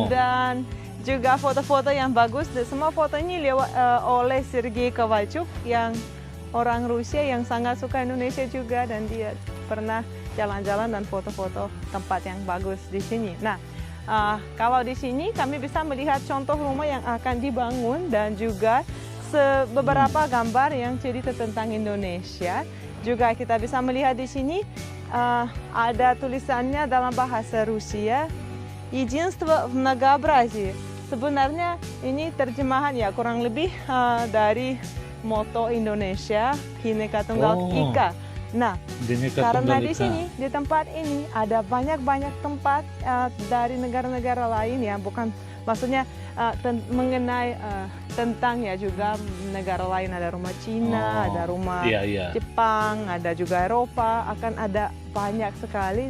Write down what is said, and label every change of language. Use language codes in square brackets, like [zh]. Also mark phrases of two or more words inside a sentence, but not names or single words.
[id] Dan juga foto-foto yang bagus. Dan semua foto ini oleh Sergei Kovalchuk yang orang Rusia yang sangat suka Indonesia juga, dan dia pernah jalan-jalan dan foto-foto tempat yang bagus di sini. Nah, kalau di sini kami bisa melihat contoh rumah yang akan dibangun dan juga beberapa gambar yang cerita tentang Indonesia. Juga kita bisa melihat di sini ada tulisannya dalam bahasa Rusia, [ru] Единство в многообразии. [id] Sebenarnya ini terjemahan ya kurang lebih dari moto Indonesia, Bhinneka Tunggal Ika. Nah, karena di sini di tempat ini ada banyak tempat dari negara-negara lain ya, bukan maksudnya mengenai tentang ya juga negara lain, ada rumah Cina, ada rumah Jepang, ada juga Eropa, akan ada banyak sekali.